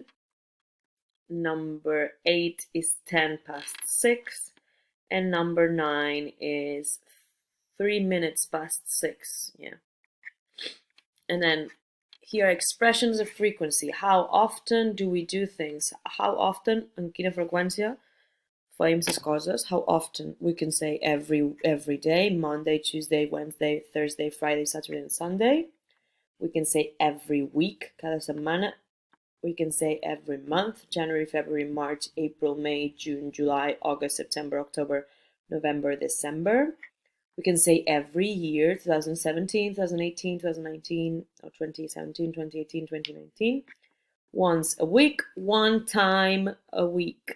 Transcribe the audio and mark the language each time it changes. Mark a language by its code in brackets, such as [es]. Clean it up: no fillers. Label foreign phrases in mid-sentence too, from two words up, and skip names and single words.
[en] Number 8 is 10 past 6. And number 9 is 3 minutes past 6. Yeah. And then here are expressions of frequency. How often do we do things? How often, [ca] en quina freqüència fem les coses? [en] How often? We can say every day, Monday, Tuesday, Wednesday, Thursday, Friday, Saturday, and Sunday. We can say every week, [ca] cada setmana. [en] We can say every month, January, February, March, April, May, June, July, August, September, October, November, December. We can say every year, 2017, 2018, 2019, or 2017, 2018, 2019. Once a week, one time a week.